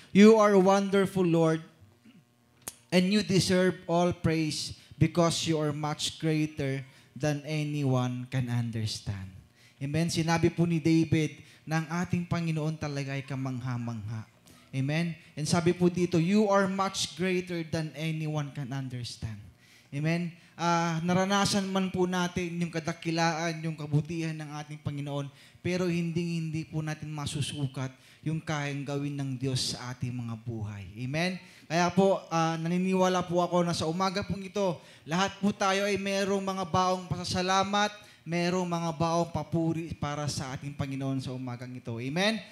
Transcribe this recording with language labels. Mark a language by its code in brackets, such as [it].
[en] You are wonderful, Lord, and you deserve all praise because you are much greater than anyone can understand. Amen. [tl] Sinabi po ni David na ang ating Panginoon talaga ay kamangha-mangha. Amen. [en] And [tl] sabi po dito, [en] you are much greater than anyone can understand. Amen. [tl] Naranasan man po natin yung kadakilaan, yung kabutihan ng ating Panginoon, pero hindi po natin masusukat yung kayang gawin ng Diyos sa ating mga buhay. Amen. Kaya po, naniniwala po ako na sa umaga pong ito, lahat po tayo ay merong mga baong pasasalamat, merong mga baong papuri para sa ating Panginoon sa umagang ito. Amen?